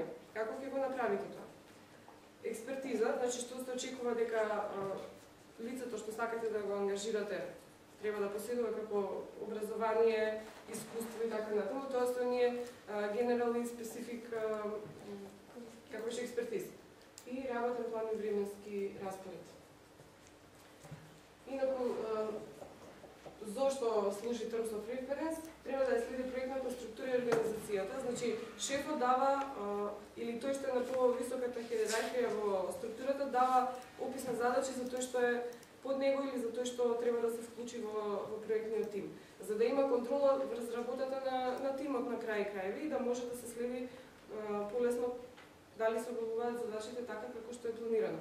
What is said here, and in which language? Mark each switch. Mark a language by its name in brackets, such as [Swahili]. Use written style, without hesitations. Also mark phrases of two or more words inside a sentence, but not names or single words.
[Macedonian] Како ќе го направите тоа? Експертиза, значи што се очекува дека лицето што сакате да го ангажирате треба да поседува како образование, искуство и така натаму, тоа се оние general и specific како што експертиз. И работен план и временски распоред. Инаку, зошто служи [English] terms of reference, [Macedonian] треба да ја следи проектната структура и организацијата. Значи, шефот дава, или тој што е на повисоката хиерархија во структурата дава опис на задачи за тој што е под него или за тој што треба да се вклучи во проектниот тим. За да има контрола врз работата на тимот на крај крајви и да може да се следи полесно дали се обавуваат задачите така како што е планирано.